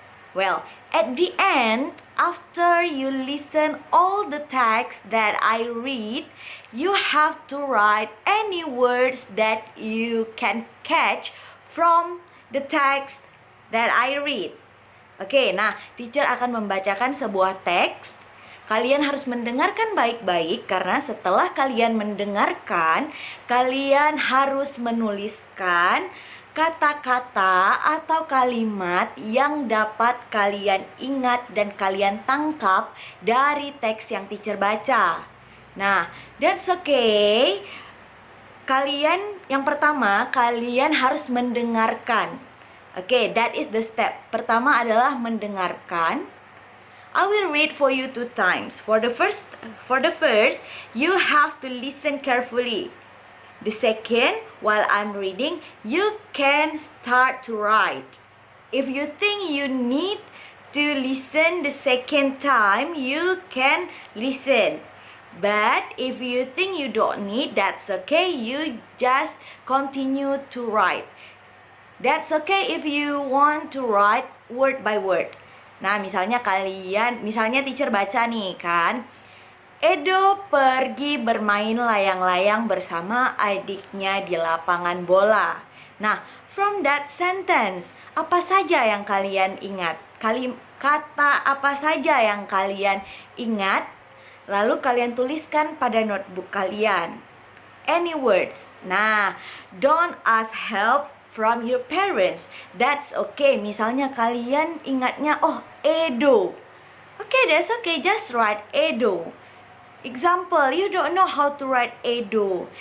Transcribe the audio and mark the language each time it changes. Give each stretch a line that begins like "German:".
English: Well, at the end, after you listen all the text that I read, you have to write any words that you can catch from the text that I read.
Indonesian: Oke, nah teacher akan membacakan sebuah teks. Kalian harus mendengarkan baik-baik karena setelah kalian mendengarkan, kalian harus menuliskan kata-kata atau kalimat yang dapat kalian ingat dan kalian tangkap dari teks yang teacher baca. Nah,
English: that's okay.
Indonesian: Yang pertama, kalian harus mendengarkan.
English: Okay, that is the step.
Indonesian: Pertama adalah mendengarkan.
English: I will read for you 2 times. For the first, you have to listen carefully. The second, while I'm reading, you can start to write. If you think you need to listen the second time, you can listen. But if you think you don't need, that's okay. You just continue to write. That's okay if you want to write word by word.
Indonesian: Nah, misalnya teacher baca nih kan, Edo pergi bermain layang-layang bersama adiknya di lapangan bola. Nah,
English: from that sentence,
Indonesian: apa saja yang kalian ingat? Kata apa saja yang kalian ingat? Lalu kalian tuliskan pada notebook kalian.
English: Any words. Nah, don't ask help from your parents. That's okay.
Indonesian: Misalnya kalian ingatnya,
English: oh, Edo. Okay, that's okay. Just write Edo. Example, you don't know how to write Edo.